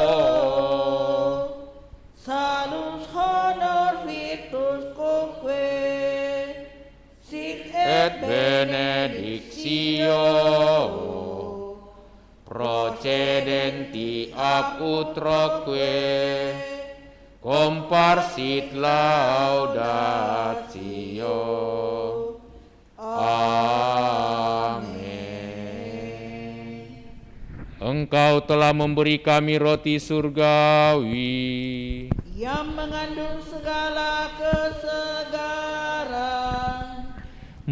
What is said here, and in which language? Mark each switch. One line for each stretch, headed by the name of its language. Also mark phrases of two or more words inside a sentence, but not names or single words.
Latin: salus honor virtus quoque sic et benedictio procedenti ab utroque comparsit laudatio.
Indonesian: Amin. Engkau telah memberi kami roti surgawi yang mengandung segala kesegaran,